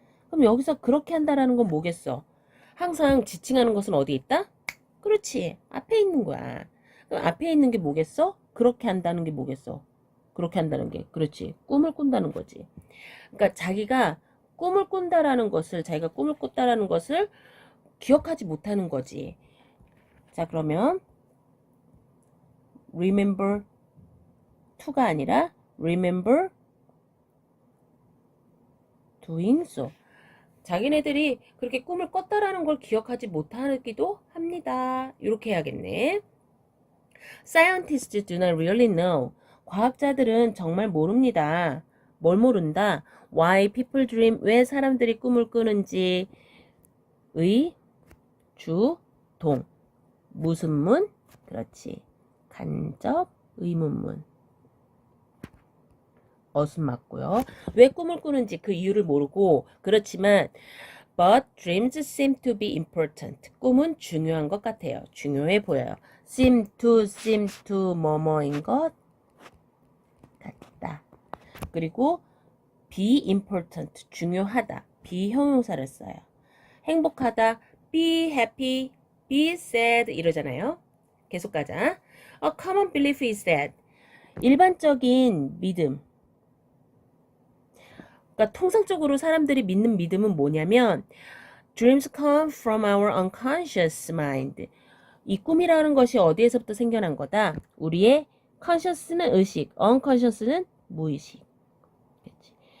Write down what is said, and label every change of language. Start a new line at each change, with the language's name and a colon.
Korean: 그럼 여기서 그렇게 한다라는 건 뭐겠어? 항상 지칭하는 것은 어디 있다? 그렇지. 앞에 있는 거야. 그럼 앞에 있는 게 뭐겠어? 그렇게 한다는 게 뭐겠어? 그렇게 한다는 게. 그렇지. 꿈을 꾼다는 거지. 그러니까 자기가 꿈을 꾼다라는 것을, 자기가 꿈을 꿨다라는 것을 기억하지 못하는 거지. 자, 그러면 remember to가 아니라
English: remember doing so.
Korean: 자기네들이 그렇게 꿈을 꿨다라는 걸 기억하지 못하기도 합니다. 이렇게 해야겠네.
English: Scientists do not really know.
Korean: 과학자들은 정말 모릅니다. 뭘 모른다?
English: Why people dream.
Korean: 왜 사람들이 꿈을 꾸는지. 의, 주, 동. 무슨 문? 그렇지. 간접, 의문문. 어순 맞고요. 왜 꿈을 꾸는지 그 이유를 모르고 그렇지만
English: but dreams seem to be important.
Korean: 꿈은 중요한 것 같아요. 중요해 보여요. seem to 뭐뭐인 것 같다. 그리고 be important 중요하다. 비형용사를 써요. 행복하다.
English: be happy, be sad
Korean: 이러잖아요. 계속 가자.
English: A common belief is that
Korean: 일반적인 믿음. 그러니까 통상적으로 사람들이 믿는 믿음은 뭐냐면
English: dreams come from our unconscious mind.
Korean: 이 꿈이라는 것이 어디에서부터 생겨난 거다? 우리의 conscious는 의식, unconscious는 무의식. 그치?